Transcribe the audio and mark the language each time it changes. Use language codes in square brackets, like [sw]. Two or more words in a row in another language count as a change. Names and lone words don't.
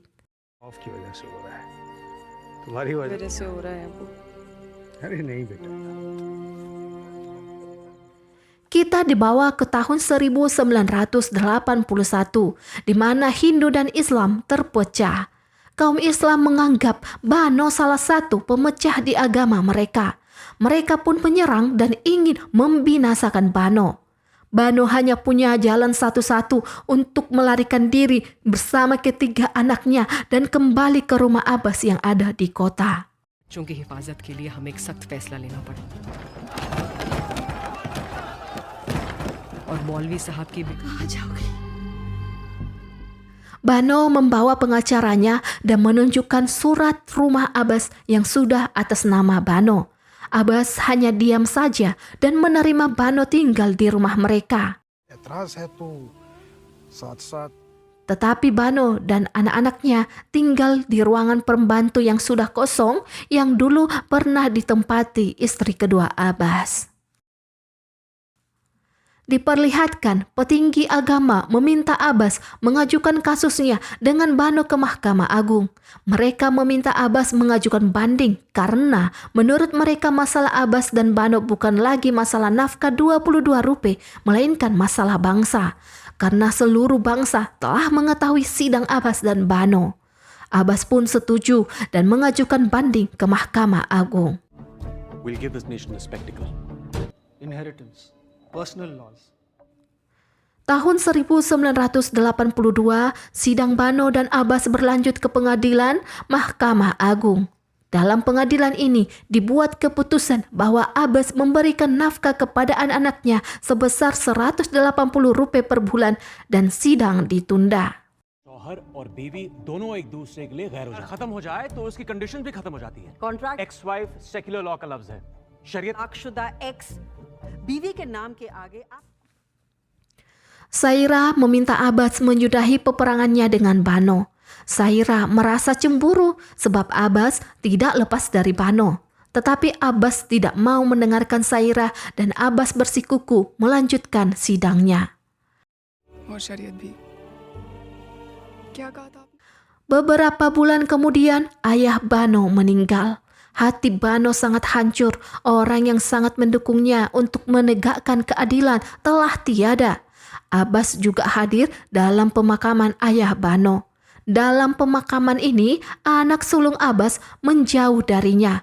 [hi] की वजह से हो रहा है, तुम्हारी वजह से हो रहा है अबू। अरे नहीं बेटा। [id] Kita dibawa ke tahun 1981, di mana Hindu dan Islam terpecah. Kaum Islam menganggap Bano salah satu pemecah di agama mereka. Mereka pun menyerang dan ingin membinasakan Bano. Bano hanya punya jalan satu-satu untuk melarikan diri bersama ketiga anaknya dan kembali ke rumah Abbas yang ada di kota. [hi] चूंकि हिफाजत के लिए हमें एक सख्त फैसला लेना पड़ा और मौलवी साहब की भी कहाँ जाओगे? [id] Bano membawa pengacaranya dan menunjukkan surat rumah Abbas yang sudah atas nama Bano. Abbas hanya diam saja dan menerima Bano tinggal di rumah mereka. [hi] एतराज है तो साथ-साथ [id] Tetapi Bano dan anak-anaknya tinggal di ruangan pembantu yang sudah kosong yang dulu pernah ditempati istri kedua Abbas. Diperlihatkan petinggi agama meminta Abbas mengajukan kasusnya dengan Bano ke Mahkamah Agung. Mereka meminta Abbas mengajukan banding karena menurut mereka masalah Abbas dan Bano bukan lagi masalah nafkah 22 rupiah, melainkan masalah bangsa. Karena seluruh bangsa telah mengetahui sidang Abbas dan Bano. Abbas pun setuju dan mengajukan banding ke Mahkamah Agung. [en] We'll give this nation a spectacle. Inheritance, personal laws. [id] Tahun 1982, sidang Bano dan Abbas berlanjut ke pengadilan Mahkamah Agung. Dalam pengadilan ini dibuat keputusan bahwa Abbas memberikan nafkah kepada anak-anaknya sebesar 180 rupiah per bulan dan sidang ditunda. [hi] शौहर और बीवी दोनों एक दूसरे के लिए गैर हो जाए, खत्म हो जाए तो उसकी कंडीशन भी खत्म हो जाती है। कॉन्ट्रैक्ट [en] ex wife secular law [hi] का लफ्ज है, शरीयत तलाकशुदा एक्स बीवी के नाम के आगे आप [id] Saira meminta Abbas menyudahi peperangannya dengan Bano. Saira merasa cemburu sebab Abbas tidak lepas dari Bano. Tetapi Abbas tidak mau mendengarkan Saira dan Abbas bersikuku melanjutkan sidangnya. [hi] और शरीयत भी क्या कहा था? [id] Beberapa bulan kemudian ayah Bano meninggal. Hati Bano sangat hancur. Orang yang sangat mendukungnya untuk menegakkan keadilan telah tiada. Abbas juga hadir dalam pemakaman ayah Bano. Dalam pemakaman ini, anak sulung Abbas menjauh darinya.